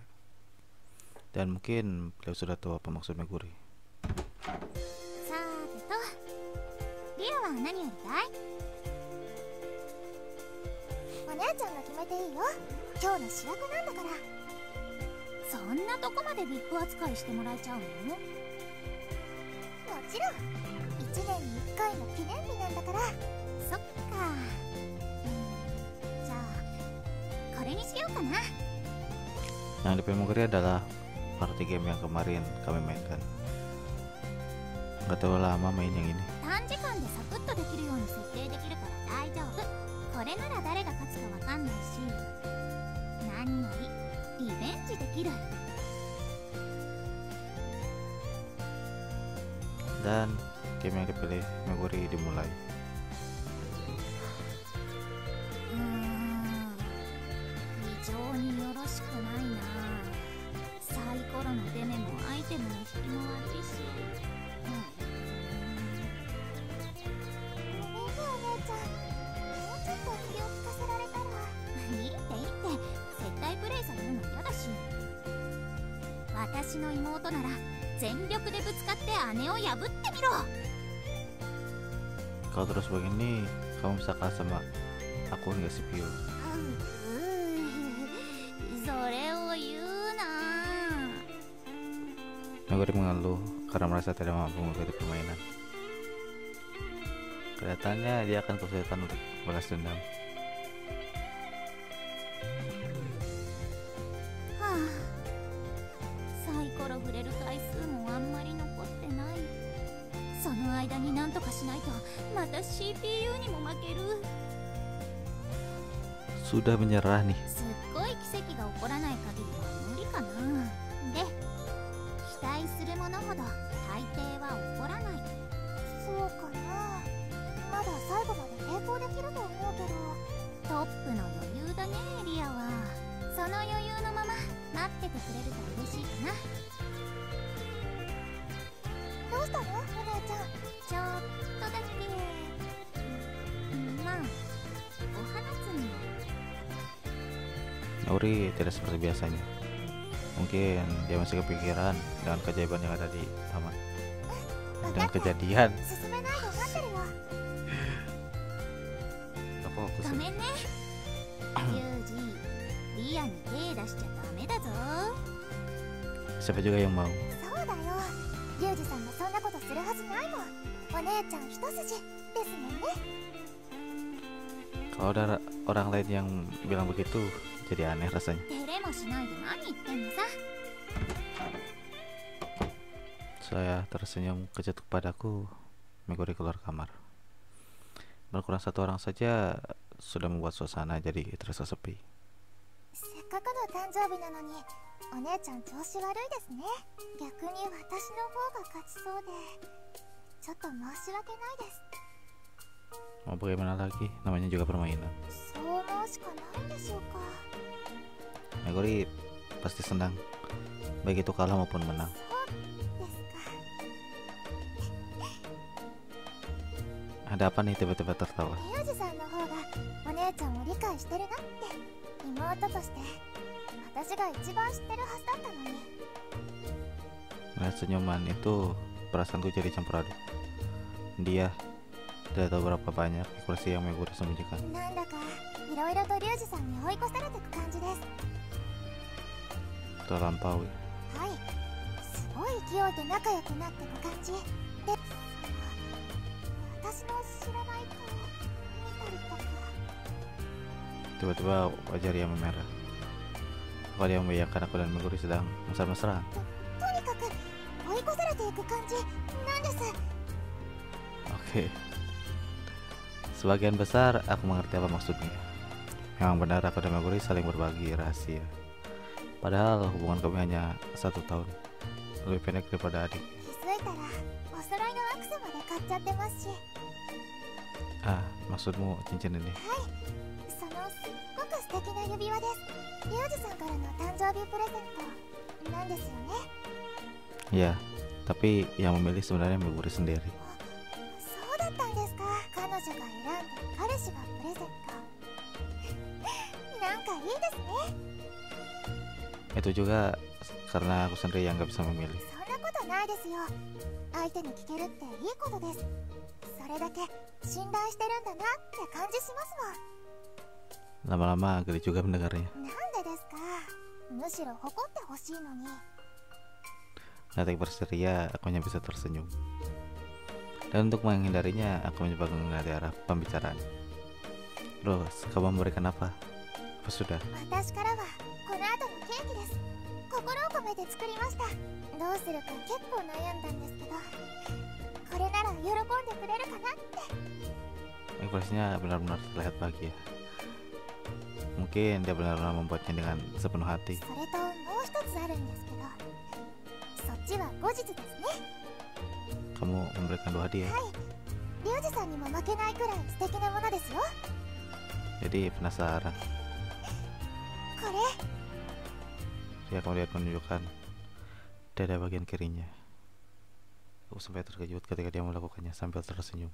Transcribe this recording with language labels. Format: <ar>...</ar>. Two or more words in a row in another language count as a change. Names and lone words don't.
<id>Dan mungkin beliau sudah tahu apa maksud Meguri.</id> <ja>さてと、リアは何やりたい？お姉ちゃんが決めていいよ。今日の主役なんだから。そんなとこまで VIP 扱いしてもらえちゃうの？もちろん1年に1回の記念日なんだから。そっか。れにしようかな。</ja> <id>Yang di Memori adalah</id> <en>party game</en> <id>yang kemarin kami mainkan. Nggak terlalu lama main yang ini.</id> <ja>短時間でサクッとできるように設定できるから大丈夫。これなら誰が勝つかわかんないし、何よりリベンジできる。</ja> <id>Dan game yang dipilih Meguri dimulai.</id> <ja>非常によろしくないな。サイコロの出目もアイテムの引きも悪いし。ごめんねお姉ちゃん、もうちょっと気を利かせられたら。いいっていいって、接待プレイされるの嫌だし。私の妹なら全力でぶつかって姉を破ってみろ。</ja> <id>Kalau terus begini, kamu bisa kalah sama aku hingga CPU.</id> <ja>それを言うな。</ja> <id>Meguri mengeluh karena merasa tidak mampu mengikuti permainan. Kelihatannya dia akan kesulitan untuk balas dendam.</id> <ja>はあ、サイコロ触れる回数もあんまり残ってない。その間になんとかしないとまた CPU にも負ける。</ja> <id>Sudah menyerah nih.</id> <ja>すっごい奇跡が起こらない限りは無理かな。で、期待するものほど大抵は起こらない。そうかな。まだ最後まで抵抗できると思うけど。トップの余裕だねエリアは。その余裕のまま待っててくれると嬉しいかな。どうしたのお姉ちゃん。ちょっとだけまあお花摘み。</ja> <id>Meguri tidak seperti biasanya. Mungkin dia masih kepikiran dengan keajaiban yang ada di taman. Dengan kejadian.</id> <ja>進めないで待ってるよ。</ja> <id>Gak fokus</id> <ja>ご</ja> <id>ya.</id> <ja>めんね。ユージ、リアに手出しちゃダメだぞ。</ja> <id>Siapa juga yang mau?</id> <ja>そうだよ。ユージさんがそんなことするはずないもん。お姉ちゃん一筋ですもんね。</ja> <id>Kalau ada orang lain yang bilang begitu, jadi aneh rasanya.</id> <ja>照れもしないで何言ってんのさ。</ja> <id>Saya tersenyum kejut kepadaku. Meguri keluar kamar. Berkurang satu orang saja sudah membuat suasana jadi terasa sepi.</id> <ja>せっかくの誕生日なのにお姉ちゃん調子悪いですね。逆に私の方が勝ちそうでちょっと申し訳ないです。</ja> <id>Mau bagaimana lagi? Namanya juga permainan.</id> <ja>そう思うしかないでしょうか。</ja> <id>Meguri pasti senang, baik itu kalah maupun menang.</id> <ja>ですか。</ja> <id>Ada apa nih tiba-tiba tertawa?</id> <ja>ユージさんの方がお姉ちゃんを理解してるなって妹として私が一番知ってるはずだったのに。</ja> <id>Melihat senyuman itu, perasaanku jadi campur aduk. Dia tidak tahu berapa banyak ekspresi yang Meguri sembunyikan.</id> <ja>なんだかいろいろとリュウジさんに追い越されてく感じです。</ja> <id>Terlampaui.</id> <ja>はい、すごい勢いで仲良くなってく感じで、私の知らない顔見たりとか。</ja> <id>Tiba-tiba wajah dia memerah. Apa dia membayangkan aku dan Meguri sedang mesra-mesraan?</id> <ja>とにかく追い越されていく感じなんです。</ja> <id>Oke. Sebagian besar aku mengerti apa maksudnya. Memang benar aku dan Meguri saling berbagi rahasia. Padahal hubungan kami hanya 1 tahun. Lebih pendek daripada adik.</id> <ja>気づいたらお揃いのアクセまで買っちゃってますし。</ja> <id>Ah, maksudmu cincin ini?</id> <ja>そのすっごく素敵な指輪です。リュウジさんからの誕生日プレゼントなんですよね。</ja> <id>Ya, tapi yang memilih sebenarnya Meguri sendiri.</id> <ja>そうだったんですか。彼女が選んで彼氏がプレゼント。なんかいいですね。</ja> <id>Itu juga karena aku sendiri yang nggak bisa memilih.</id> <ja>そんなことないですよ。相手に聞けるっていいことです。それだけ信頼してるんだなって感じしますもん。</ja> <id>Lama-lama geli juga mendengarnya.</id> <ja>なんでですか。むしろ誇ってほしいのに。</ja> <id>Ketika berseria, aku hanya bisa tersenyum. Dan untuk menghindarinya, aku mencoba menghindari arah pembicaraan. Terus, kamu memberikan apa? Apa sudah?</id> <ja>私からはこの後のケーキです。心を込めて作りました。どうするか結構悩んだんですけど、これなら喜んでくれるかなって。</ja> <id>Ekspresinya benar-benar terlihat bahagia. Mungkin dia benar-benar membuatnya dengan sepenuh hati.</id> <ja>それともう一つあるんですけど、そっちは後日ですね。</ja> <id>Kamu memberikan 2 hadiah.</id> <ja>はい、リュウジさんにも負けないくらい素敵なものですよ。</ja> <id>Jadi penasaran.</id> <ja>これ</ja> <id>Dia kemudian menunjukkan dada bagian kirinya. Aku sampai terkejut ketika dia melakukannya sambil tersenyum.</id>